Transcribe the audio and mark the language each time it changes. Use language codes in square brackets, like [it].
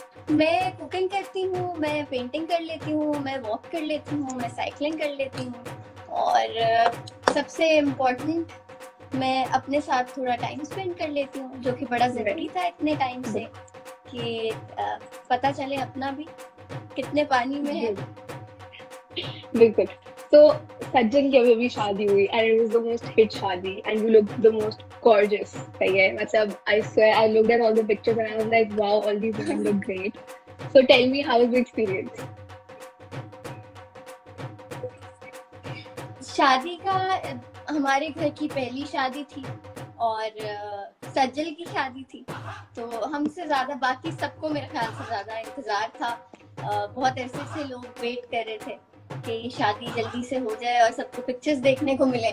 [hi] मैं कुकिंग करती हूँ, मैं पेंटिंग कर लेती हूँ, मैं वॉक कर लेती हूँ, मैं साइकिलिंग कर लेती हूँ और सबसे इम्पोर्टेंट मैं अपने साथ थोड़ा टाइम स्पेंड कर लेती हूँ जो कि बड़ा ज़रूरी था इतने टाइम से कि पता चले अपना भी कितने पानी में है. बिल्कुल. [en] So [hi] सज्जन की अभी अभी शादी हुई [en] and it was the most hit shaadi and you look the most gorgeous. [hi] सही है. [en] मतलब I swear I looked at all the pictures and I was like wow, all these women look great. So tell me, how was the experience? [hi] शादी का हमारे घर की पहली शादी थी और सज्जल की शादी थी, तो हमसे ज्यादा बाकी सबको मेरे ख्याल से ज्यादा इंतजार था. बहुत ऐसे से लोग वेट कर रहे थे कि शादी जल्दी से हो जाए और सबको पिक्चर्स देखने को मिले.